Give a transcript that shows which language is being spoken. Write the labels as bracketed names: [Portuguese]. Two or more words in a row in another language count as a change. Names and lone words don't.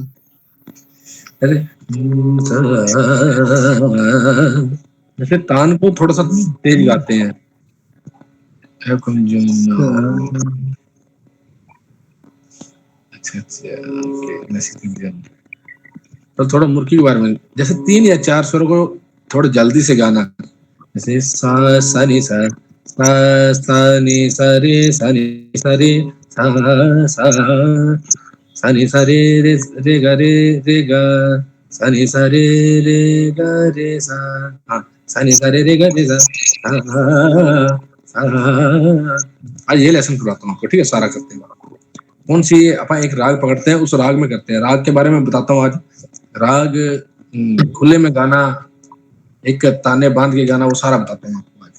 [Hindi] अरे जैसे तान को थोड़ा सा तेज गाते हैं। अच्छा अच्छा ओके, तो थोड़ा मुर्गी के बारे में, जैसे 3 या 4 स्वरों को थोड़ा जल्दी से गाना, जैसे सा सा नी सा सा सा नी सा रे सा नी सा रे सा सा सा नी सा रे रे गा सा नी सा रे गा रे सा, हाँ सा नी सा रे गा रे सा सा। आज ये लेसन करवाता हूँ आपको, ठीक है? सारा करते हैं। कौन सी अपन एक राग पकड़ते हैं, उस राग में करते हैं। राग के बारे में बताता हूँ आज। राग खुले में गाना, एक ताने बांध के गाना, वो सारा बताता हूँ आपको आज।